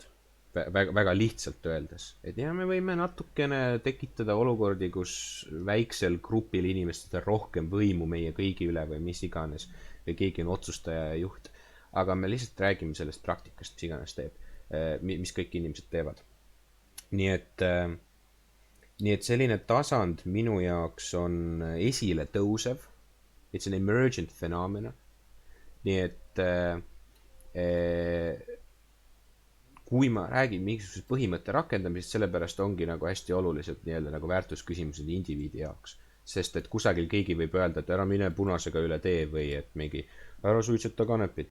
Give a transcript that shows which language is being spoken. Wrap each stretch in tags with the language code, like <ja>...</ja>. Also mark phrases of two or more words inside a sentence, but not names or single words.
<et>Väga lihtsalt öeldes, et me võime natukene tekitada olukordi, kus väiksel grupil inimestel rohkem võimu meie kõigi üle või mis iganes või keegi on otsustaja ja juht, aga me lihtsalt räägime sellest praktikast, mis iganes teeb, mis kõik inimesed teevad. Nii et selline tasand minu jaoks on esile tõusev,</et> <en>it's an emergent phenomena,</en> <et>nii et kui ma räägin mingisugusest põhimõtte rakendamisest, sellepärast ongi nagu hästi olulised nii-öelda nagu väärtusküsimused indiviidi jaoks. Sest et kusagil keegi võib öelda, et ära mine punasega üle tee või et mingi ära suitseta kanepit.</et>